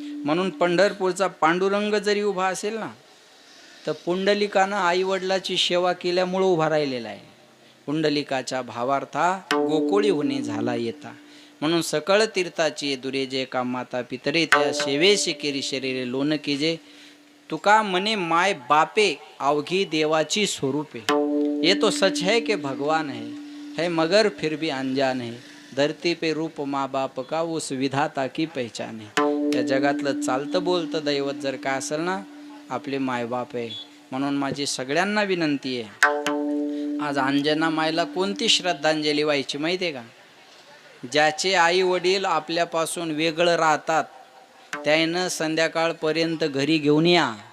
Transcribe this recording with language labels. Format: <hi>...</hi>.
<mr>म्हणून पंढरपूरचा पांडुरंग जरी उभा असेल ना, तर पुंडलिकानं आई वडिलाची सेवा केल्यामुळं उभा राहिलेला आहे. पुंडलिकाच्या भावार्था गोकुळी होणे झाला येता. म्हणून सकळ तीर्थाची दुरे जे का माता पितरे, त्या सेवेशी केरी शरीरे लोन कीजे. तुका मने माय बापे अवघी देवाची स्वरूपे.</mr> <hi>ये तो सच है कि भगवान है मगर फिर भी अनजान है. धरती पे रूप माँ बाप का उस विधाता की पहचान है.</hi> <mr>या जगातलं चालतं बोलतं दैवत जर काय असेल ना, आपले मायबाप आहे. म्हणून माझी सगळ्यांना विनंती आहे, आज अंजना मायला कोणती श्रद्धांजली व्हायची माहिती आहे का? ज्याचे आई वडील आपल्यापासून वेगळं राहतात त्यानं संध्याकाळपर्यंत घरी घेऊन या.</mr>